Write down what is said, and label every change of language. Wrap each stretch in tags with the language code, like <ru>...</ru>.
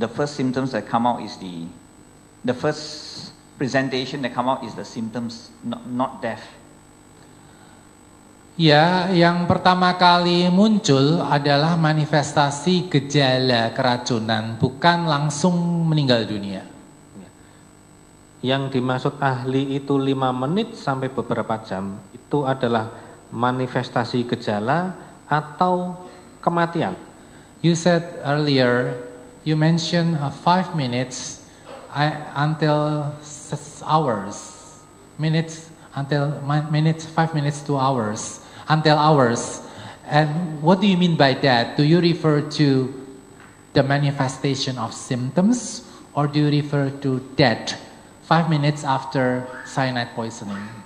<en>The first symptoms that come out is the first presentation that come out is the symptoms, not death.</en> <id>Ya, yang pertama kali muncul adalah manifestasi gejala keracunan, bukan langsung meninggal dunia. Yang dimaksud ahli itu 5 menit sampai beberapa jam, itu adalah manifestasi gejala atau kematian.</id> <en>You said earlier, you mentioned 5 minutes until hours. Minutes until minutes, 5 minutes to hours, until hours. And what do you mean by that? Do you refer to the manifestation of symptoms, or do you refer to death 5 minutes after cyanide poisoning?</en>